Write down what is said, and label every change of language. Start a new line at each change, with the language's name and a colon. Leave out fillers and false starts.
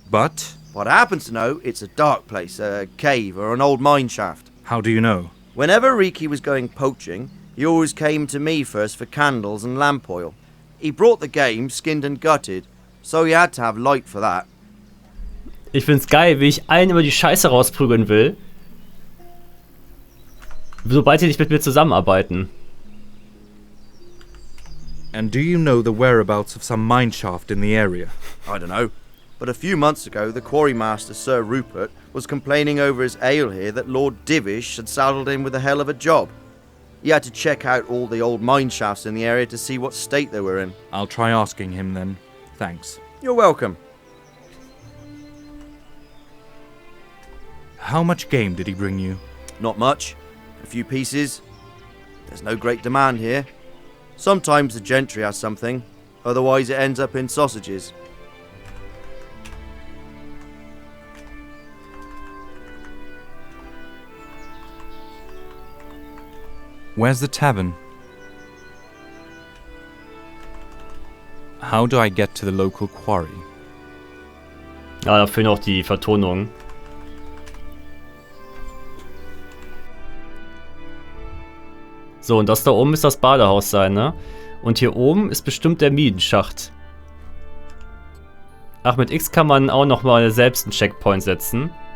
English: But But I happen to know it's a dark place, a cave or an old mine shaft. how do you know? Whenever Riki was going poaching, he always came to me first for candles and lamp oil. He brought the game skinned and gutted, so he had to have light for that.
German: Ich find's geil, wie ich allen immer die Scheiße rausprügeln will. Sobald sie nicht mit mir zusammenarbeiten.
English: And do you know the whereabouts of some mine shaft in the area? I don't know. But a few months ago, the quarrymaster, Sir Rupert, was complaining over his ale here that Lord Divish had saddled him with a hell of a job. He had to check out all the old mine shafts in the area to see what state they were in. I'll try asking him then. Thanks. You're welcome. How much game did he bring you? Not much. A few pieces. There's no great demand here. Sometimes the gentry has something, otherwise it ends up in sausages. Where's the tavern? How do I get to the local quarry?
German: Ja, dafür noch die Vertonung. So, und das da oben ist das Badehaus sein, ne? Und hier oben ist bestimmt der Minenschacht. Ach, mit X kann man auch nochmal selbst einen Checkpoint setzen.